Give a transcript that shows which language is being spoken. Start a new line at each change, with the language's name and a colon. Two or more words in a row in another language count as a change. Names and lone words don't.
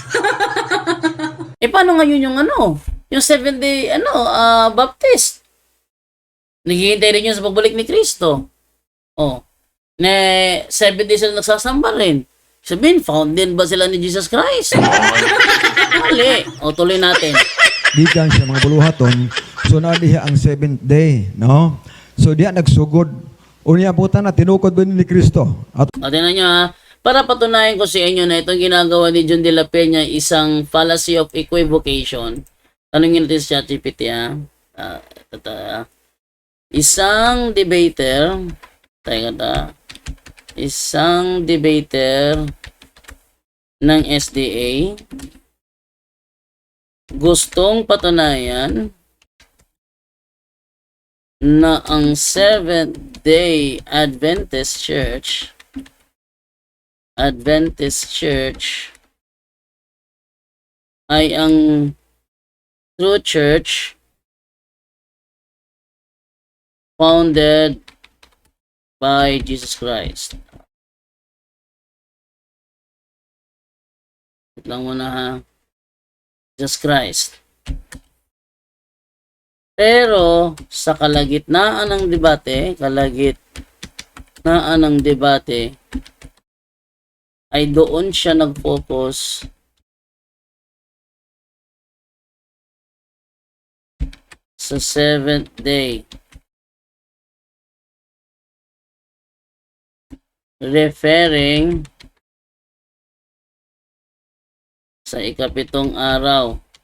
Filipino: Paano ngayon yung yung Seventh Day, Baptist? Naghihintay rin yun sa pagbalik ni Kristo. Na 7 days sila nagsasamba rin. Sabihin, found din ba sila ni Jesus Christ? Mali. Tuloy natin.
Cebuano: Gikan sa mga buluhaton, so na diha ang 7th day, no? So diha nagsugod. Unya puta na tinukod ba ni Kristo?
Filipino: At Tingnan nyo ha. Para patunayan ko sa inyo na itong ginagawa ni John de la Peña isang
English: fallacy of equivocation.
Filipino: Tanungin natin sa ChatGPT ha. Isang debater, isang debater ng SDA gustong patunayan na ang Seventh-day Adventist Church ay ang
English: true church founded by Jesus Christ.
Filipino: Wait lang muna ha. Jesus Christ. Pero sa kalagitnaan ng debate, ay doon siya nag-focus sa
English: seventh day,
Filipino: referring sa ikapitong araw.